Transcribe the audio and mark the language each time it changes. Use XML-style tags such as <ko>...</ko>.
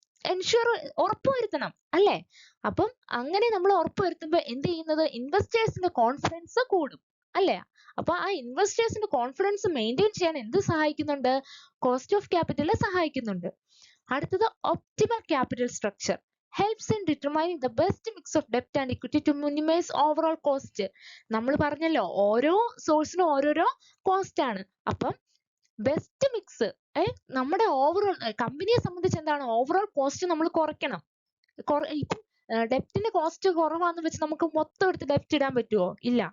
<ml>Ensure, ഉറപ്പുവരുത്തണം, അല്ലേ? അപ്പം അങ്ങനെ നമ്മൾ ഉറപ്പുവരുത്തുമ്പോൾ എന്ത് ചെയ്യുന്നത്? ഇൻവെസ്റ്റേഴ്സിന്റെ കോൺഫിഡൻസ് കൂടും, അല്ലേ? അപ്പൊ ആ ഇൻവെസ്റ്റേഴ്സിന്റെ കോൺഫിഡൻസ് മെയിൻറ്റെയിൻ ചെയ്യാൻ എന്ത് സഹായിക്കുന്നുണ്ട്? കോസ്റ്റ് ഓഫ് ക്യാപിറ്റൽ സഹായിക്കുന്നുണ്ട്. അടുത്തത് optimal capital structure.</ml> <en>helps in determining the best mix of debt and equity to minimize overall cost.</en> <ml>നമ്മൾ പറഞ്ഞല്ലോ ഓരോ സോഴ്സിനും ഓരോരോ കോസ്റ്റ് ആണ്. അപ്പം ബെസ്റ്റ് മിക്സ്, നമ്മുടെ ഓവറോൾ കമ്പനിയെ സംബന്ധിച്ച് എന്താണ്? ഓവറോൾ കോസ്റ്റ് നമ്മൾ കുറയ്ക്കണം. ഇപ്പം ഡെപ്റ്റിന്റെ കോസ്റ്റ് കുറവാന്ന് വെച്ച് നമുക്ക് മൊത്തം എടുത്ത് ഡെപ്റ്റ് ഇടാൻ പറ്റുമോ? ഇല്ല.</ml>